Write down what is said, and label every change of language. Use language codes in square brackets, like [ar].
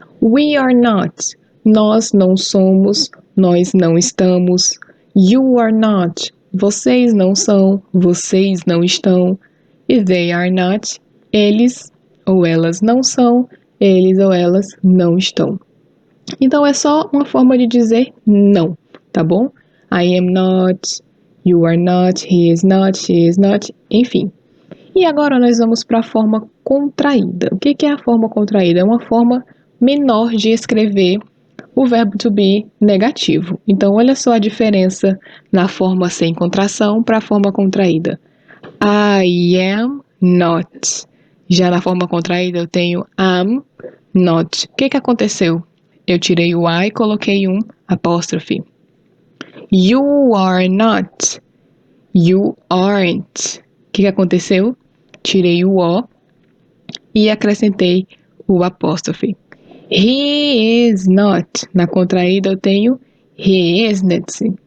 [en] We are not. [pt] Nós não somos, nós não estamos. [en] You are not. [pt] Vocês não são, vocês não estão. E [en] they are not. [pt] Eles ou elas não são, eles ou elas não estão. Então é só uma forma de dizer não, tá bom? [en] I am not, you are not, he is not, she is not, [pt] enfim. E agora nós vamos para a forma contraída. O que é a forma contraída? É uma forma menor de escrever o verbo to be negativo. Então, olha só a diferença na forma sem contração para a forma contraída. [en] I am not. [pt] Já na forma contraída eu tenho am not. O que aconteceu? Eu tirei o I e coloquei um apóstrofe. [en] You are not. You aren't. [pt] O que aconteceu? Tirei o O e acrescentei o apóstrofe. [en] He is not. [pt] Na contraída eu tenho [en] he isn't.